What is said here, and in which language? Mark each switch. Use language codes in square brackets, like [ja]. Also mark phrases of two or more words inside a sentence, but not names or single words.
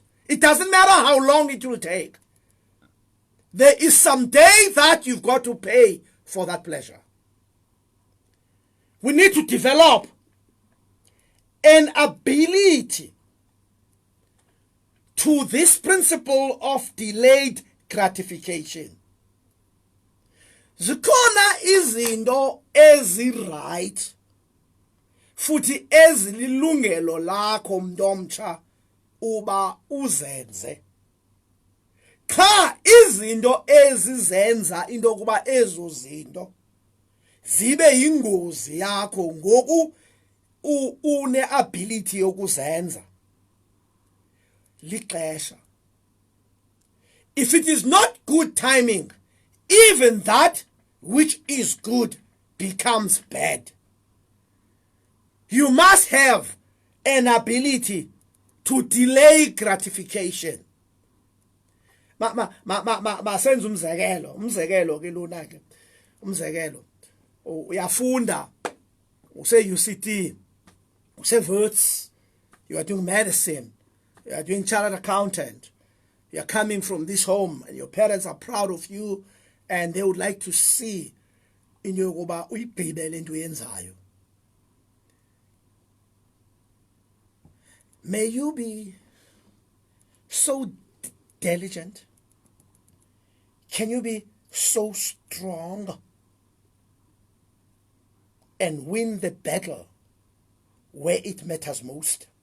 [en] It doesn't matter how long it will take. There is some day that you've got to pay for that pleasure. We need to develop an ability to this principle of delayed gratification. [xh] Zikhona izinto ezi-right futhi ezililungelo lakho mntomtsha uba uzenze. Cha izinto ezizenza into kuba ezo zinto zibe yingozi yakho ngoku une-ability yokuzenza. Lixesha. [en] If it is not good timing, even that which is good becomes bad. You must have an ability to delay gratification. [xh] Masenze umzekelo ke lona ke. Umzekelo. Uyafunda. [en] Use UCT. Use Wits. You are doing medicine. You are doing chartered accountant. You are coming from this home and your parents are proud of you and they would like to see in your [xh] kuba uyibhibele into yenzayo. [en] May you be so diligent. Can you be so strong and win the battle where it matters most?